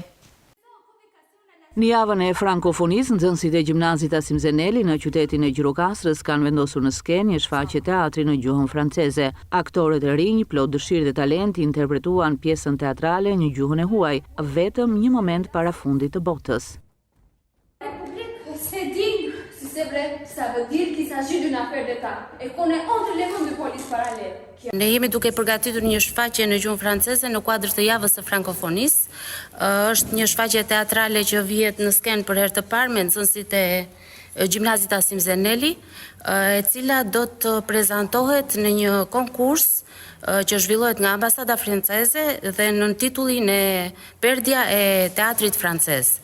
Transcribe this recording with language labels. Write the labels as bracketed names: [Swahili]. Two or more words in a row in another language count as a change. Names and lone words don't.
[Albanian] Në javën e frankofonisë, nxënësit e gjimnazit Asim Zeneli në qytetin e Gjirokastrës kanë vendosur në skenë një shfaqje teatri në gjuhën franceze. Aktorët e rinj, plot dëshirë dhe talent, interpretuan pjesën teatrale në gjuhën e huaj, vetëm një moment para fundit të botës. [French] C'est vrai, ça veut dire qu'il s'agit d'une affaire d'État et qu'on est entre les mains de police parallèle. [Albanian] Ne jemi duke përgatitur një shfaqje në gjuhën franceze në kuadër të javës së frankofonisë. Është një shfaqje teatrale që vihet në skenë për herë të parë me nxënësit e Gjimnazit Asim Zeneli, e cila do të prezantohet në një konkurs që zhvillohet nga Ambasada Franceze dhe në titullin e Perdja e Teatrit Francez.